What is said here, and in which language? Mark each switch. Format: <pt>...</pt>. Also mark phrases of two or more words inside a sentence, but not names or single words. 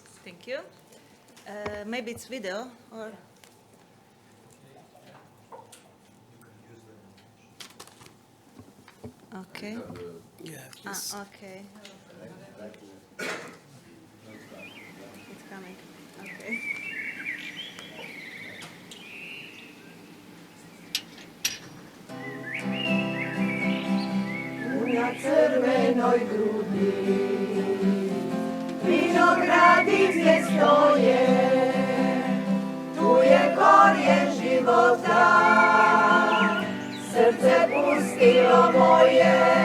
<en>Thank you. Maybe it's video or... Okay. Yeah, Okay. It's coming. Okay.</en> <hr>Na crvenoj grudi vinogradi gdje stoje, tu je korijen života, srce pustilo moje,</hr>